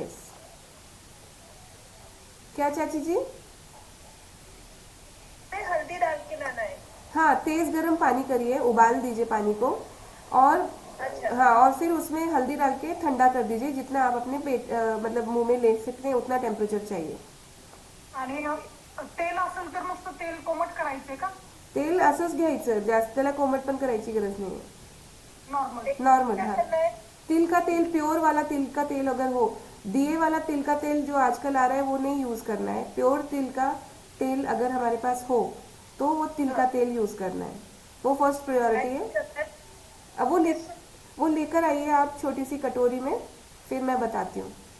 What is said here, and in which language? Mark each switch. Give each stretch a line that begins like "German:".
Hindi: Yes, क्या चाची जी? हल्दी डाल के लाना है? हाँ, तेज गर्म पानी करिए, उबाल दीजिए पानी को और अच्छा। हाँ, और फिर उसमें हल्दी डाल के ठंडा कर दीजिए। जितना आप अपने पेट मतलब मुंह में ले सकते हैं उतना टेम्परेचर चाहिए।
Marathi: आणि तेल असेल तर नुसतं तेल कोमट करायचंय का? तेल असंच घ्यायचं, जास्त त्याला कोमट पण करायची गरज नाही है।
Hindi: नॉर्मल, हाँ। तिल का तेल, प्योर वाला तिल का तेल अगर हो, दिए वाला तिल का तेल जो आजकल आ रहा है वो नहीं यूज करना है। प्योर तिल का तेल अगर हमारे पास हो तो वो तिल का तेल यूज करना है, वो फर्स्ट प्रायोरिटी है। अब वो लेकर आइए आप छोटी सी कटोरी में, फिर मैं बताती हूँ।